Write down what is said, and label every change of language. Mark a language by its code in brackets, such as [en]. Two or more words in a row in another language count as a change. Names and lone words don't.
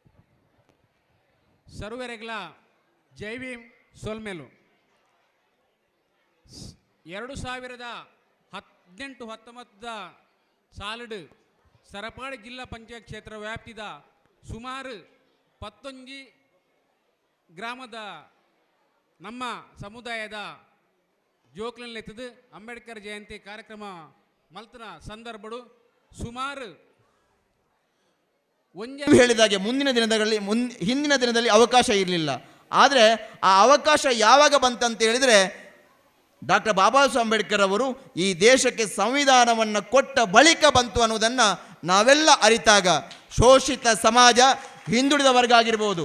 [tcy] ಸರ್ವರೆಗ್ಲ ಜೈ ಭೀಮ್ ಸೋಲ್ಮೇಲು 2018-19 ಸಾಲಡು ಸರಪಾಡಿ ಜಿಲ್ಲಾ ಪಂಚಾಯತ್ ಕ್ಷೇತ್ರ ವ್ಯಾಪ್ತಿದ ಸುಮಾರು 11 ಗ್ರಾಮದ ನಮ್ಮ ಸಮುದಾಯದ ಜೋಕ್ಲೆತ್ತದು ಅಂಬೇಡ್ಕರ್ ಜಯಂತಿ ಕಾರ್ಯಕ್ರಮ ಮಲ್ತನ ಸಂದರ್ಭಡು ಸುಮಾರು [kn] ಹೇಳಿದಾಗೆ ಹಿಂದಿನ ದಿನದಲ್ಲಿ ಅವಕಾಶ ಇರಲಿಲ್ಲ. ಆದರೆ ಆ ಅವಕಾಶ ಯಾವಾಗ ಬಂತಂತ ಹೇಳಿದರೆ, ಡಾಕ್ಟರ್ ಬಾಬಾ ಸಾಹೇಬ್ ಅಂಬೇಡ್ಕರ್ ಅವರು ಈ ದೇಶಕ್ಕೆ ಸಂವಿಧಾನವನ್ನು ಕೊಟ್ಟ ಬಳಿಕ ಬಂತು ಅನ್ನೋದನ್ನು ನಾವೆಲ್ಲ ಅರಿತಾಗ, ಶೋಷಿತ ಸಮಾಜ, ಹಿಂದುಳಿದ ವರ್ಗ ಆಗಿರ್ಬೋದು.